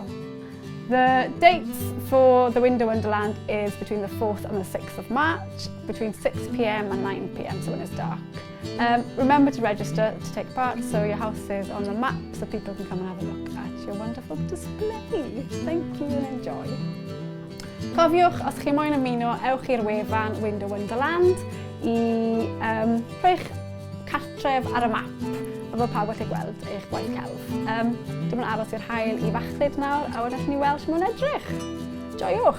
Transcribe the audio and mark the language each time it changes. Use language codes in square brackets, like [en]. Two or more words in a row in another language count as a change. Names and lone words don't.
[en] The dates for the Window Wonderland is between the 4th and the 6th of March, between 6 p.m. and 9 p.m, so when it's dark. Remember to register to take part, so your house is on the map, so people can come and have a look at your wonderful display. Thank you and enjoy. [cy] Cofiwch, os chi moyn ymuno, ewch i'r wefan Window Wonderland I rhoi'ch cartref ar y map, a fod pawb gallu gweld eich gwaith celf. Dwi'n mynd aros i'r haul I fachlyd nawr, a wedyn ni weld shwt ma'n edrych.